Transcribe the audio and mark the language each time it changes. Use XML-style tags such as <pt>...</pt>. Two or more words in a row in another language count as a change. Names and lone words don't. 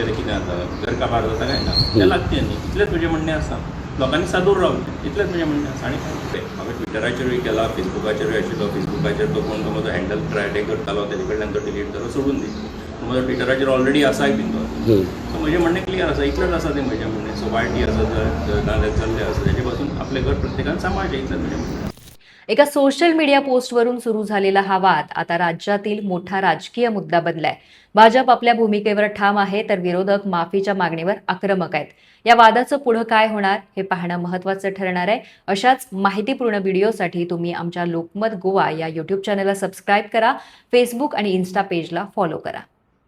<kok>जाल्यार कितें जाता घर काबार जाता काय ना तें लागचें न्ही इतलेंच म्हजें म्हणणें आसा लोकांनी सादूर रावचें इतलेंच म्हजें म्हणणें आसा आनी काय हांवें ट्विटराचेरूय केला फेसबुकाचेरूय आशिल्लो फेसबुकाचेर तो कोण तो म्हजो हँडल ट्राय करतालो तेजे कडल्यान तो डिलीट जालो सोडून दी म्हजो ट्विटराचेर ऑलरेडी आसाय बीन तो सो म्हजें म्हणणें क्लियर आसा इतलेंच आसा तें म्हजें म्हणणें सो वायटी आसा नाल्यार चल्ले आसा तेजे पासून आपलें घर प्रत्येकान सांबाळचें इतलेंच म्हजें म्हणणें</kok> <mr>एका सोशल मीडिया पोस्टवरून सुरू झालेला हा वाद आता राज्यातील मोठा राजकीय मुद्दा बनलाय. भाजप आपल्या भूमिकेवर ठाम आहे तर विरोधक माफीच्या मागणीवर आक्रमक आहेत. या वादाचं पुढं काय होणार हे पाहणं महत्त्वाचं ठरणार आहे. अशाच माहितीपूर्ण व्हिडिओसाठी तुम्ही आमच्या लोकमत गोवा या यूट्यूब चॅनलला सबस्क्राईब करा, फेसबुक आणि इन्स्टा पेजला फॉलो करा.</mr>